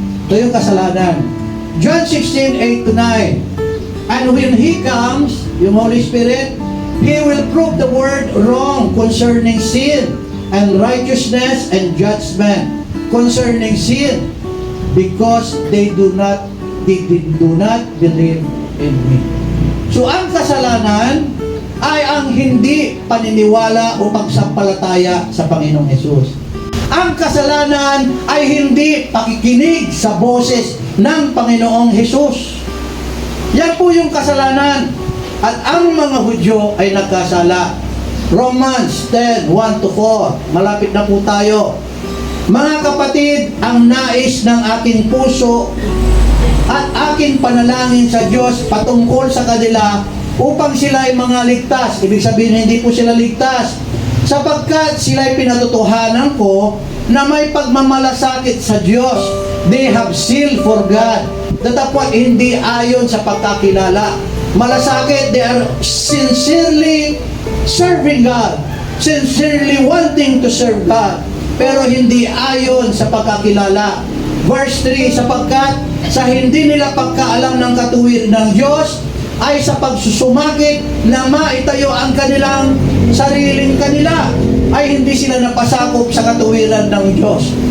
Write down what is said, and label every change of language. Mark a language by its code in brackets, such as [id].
[tl] Ito yung kasalanan. John 16:8-9. [en] And when He comes, yung Holy Spirit, He will prove the word wrong concerning sin and righteousness and judgment. Concerning sin, because they do not believe in me. [tl] So ang kasalanan ay ang hindi paniniwala o pagsampalataya sa Panginoong Hesus. Ang kasalanan ay hindi pakikinig sa boses ng Panginoong Hesus. Yan po yung kasalanan. At ang mga Hudyo ay nagkasala. Romans 10:1-4. Malapit na po tayo. Mga kapatid, ang nais ng aking puso at aking panalangin sa Diyos patungkol sa kanila upang sila ay mga ligtas. Ibig sabihin, hindi po sila ligtas. Sapagkat sila ay pinatutuhanan ko na may pagmamalasakit sa Diyos. [en] They have zeal for God. [tl] Datapwat hindi ayon sa pagkakilala. [en] Malasakit, they are sincerely serving God. Sincerely wanting to serve God. [tl] Pero hindi ayon sa pagkakilala. Verse 3, sapagkat sa hindi nila pagkaalam ng katuwiran ng Diyos, ay sa pagsusumikap na maitayo ang kanilang sariling kanila, ay hindi sila napasakop sa katuwiran ng Diyos.